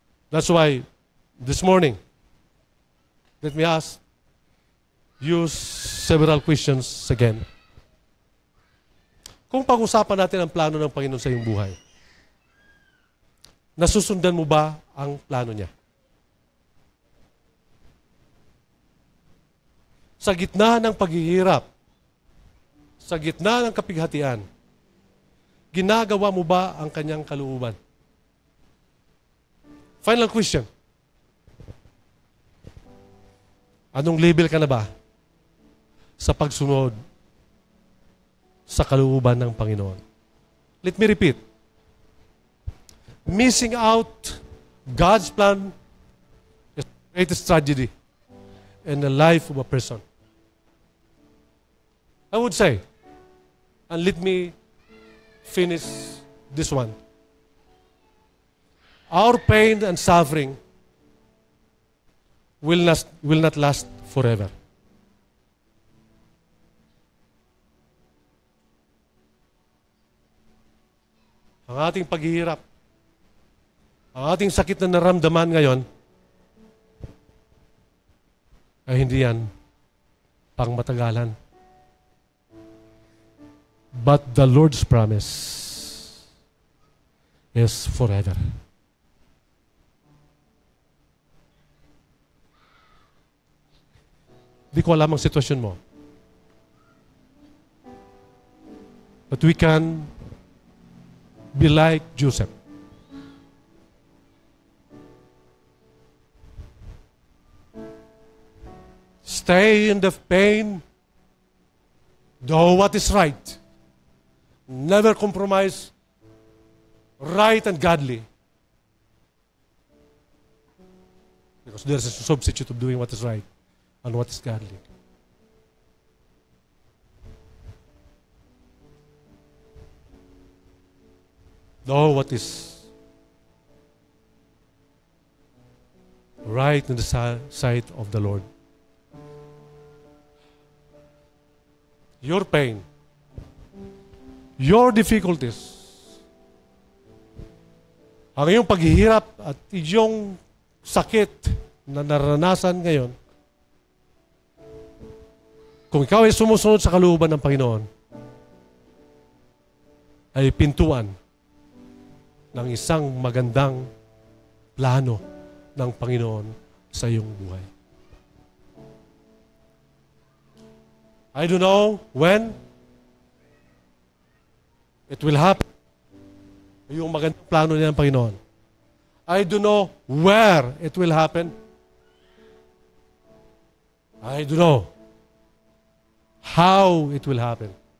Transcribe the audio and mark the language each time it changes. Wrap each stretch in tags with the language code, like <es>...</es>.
<en>That's why, this morning, let me ask you several questions again.</en> <tl>Kung pag-usapan natin ang plano ng Panginoon sa iyong buhay, nasusundan mo ba ang plano niya? Sa gitna ng paghihirap, sa gitna ng kapighatian, ginagawa mo ba ang kanyang kalooban?</tl> <en>Final question.</en> <tl>Anong level ka na ba sa pagsunod sa kalooban ng Panginoon?</tl> <en>Let me repeat. Missing out God's plan is the greatest tragedy in the life of a person. I would say, and let me finish this one. Our pain and suffering will not last forever.</en> <tl>Ang ating paghihirap, ang ating sakit na naramdaman ngayon, ay hindi yan pang matagalan.</tl> <en>But the Lord's promise is forever.</en> <tl>Di ko alam ang sitwasyon mo.</tl> <en>But we can be like Joseph. Stay in the pain. Do what is right. Never compromise right and godly. Because there is a substitute of doing what is right and what is godly. Do what is right in the sight of the Lord. Your pain, your difficulties,</en> <tl>ang iyong paghihirap at iyong sakit na naranasan ngayon, kung ikaw ay sumusunod sa kalooban ng Panginoon, ay pintuan ng isang magandang plano ng Panginoon sa iyong buhay.</tl> <en>I don't know when it will happen.</en> <tl>Yung magandang plano niya ng Panginoon.</tl> <en>I don't know where it will happen. I don't know how it will happen.</en>